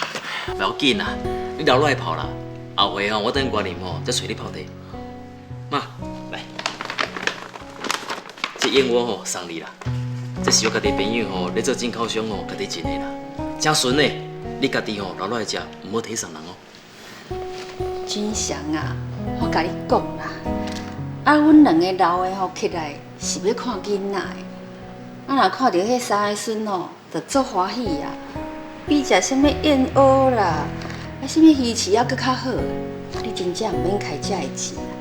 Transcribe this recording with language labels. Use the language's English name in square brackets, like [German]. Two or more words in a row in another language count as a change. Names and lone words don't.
[Min Nan Chinese] 不要紧啦，你留落来泡啦，后回吼我等关念吼再找你泡茶。妈，来，这燕窝吼送你啦。这是我家己朋友吼，咧做进口商吼，家己种的啦，真纯的。你家己吼留落来食，唔好提送人哦。俊祥啊，我甲你讲啦，啊，阮2个老的吼起来是要看囡仔的，啊，若看到迄3个孙吼，就足欢喜啊，比食啥物燕窝啦，啊，啥物鱼翅啊，搁较好。啊，你真正毋免开遮的钱。